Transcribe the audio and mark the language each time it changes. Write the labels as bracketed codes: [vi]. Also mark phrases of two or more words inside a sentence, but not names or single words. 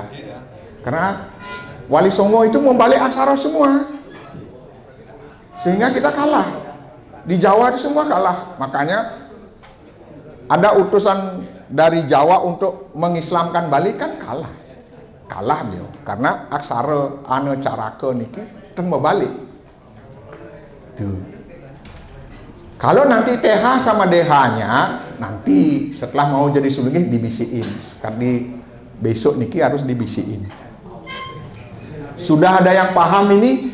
[id] Karena Wali Songo itu membalik aksara semua. Sehingga kita kalah. Di Jawa itu semua kalah. Makanya ada utusan dari Jawa untuk mengislamkan Bali kan kalah. Kalah dia. Karena aksara [ban] ane carake niki [id] kan membalik. Tuh. Kalau nanti TH sama DH-nya nanti setelah mau jadi sulungih dibisiin. Sekali besok niki harus dibisiin. Sudah ada yang paham ini?